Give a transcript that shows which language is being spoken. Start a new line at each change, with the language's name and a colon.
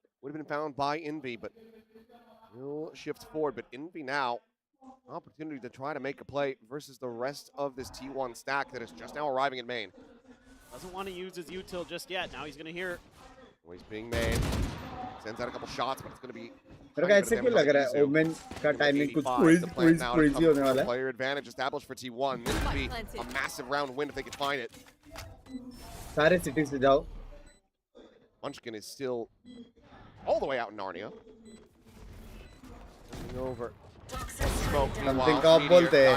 English: Would have been found by Envy, but will shift forward. But Envy now, opportunity to try to make a play versus the rest of this T1 stack that is just now arriving in main. Doesn't want to use his util just yet. Now he's going to hear He's being made. Sends out a couple shots, but it's going to be.
Hindi: मेरे को ऐसे क्यों लग रहा है women का timing कुछ crazy होने वाला है
English: Player advantage established for T1. This would be a massive round win if they could find it.
Hindi: सारे सिटी से जाओ
English: Munchkin is still all the way out in Narnia. Moving over. Smoke meanwhile.
Hindi: का
English: Meteor
Hindi: बोलते हैं